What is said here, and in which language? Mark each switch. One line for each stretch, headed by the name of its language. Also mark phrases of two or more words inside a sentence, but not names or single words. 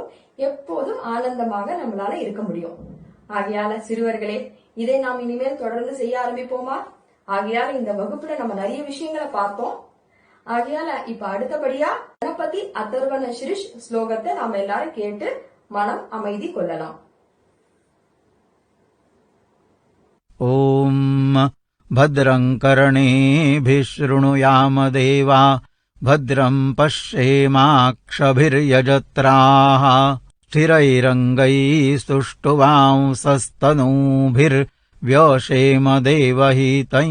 Tamil: எப்போதும் ஆனந்தமாக நம்மளால இருக்க முடியும். ஆகையால சிறுவர்களே, இதை நாம் இனிமேல் தொடர்ந்து செய்ய ஆரம்பிப்போமா? ஆகையால இந்த வகுப்புல நம்ம நிறைய விஷயங்களை பார்த்தோம். ஆகையால இப்ப அடுத்தபடியா கணபதி அதர்வண சிரிஷ் ஸ்லோகத்தை நாம எல்லாரும் கேட்டு மனம் அமைதி கொள்ளலாம்.
Sanskrit: ஓம் भद्रं कर्णेभिः शृणुयाम देवा भद्रं पश्येमाक्षभिर्यजत्राः स्थिरैरङ्गैस्तुष्टुवांसस्तनूभिर्व्यशेम देवहितं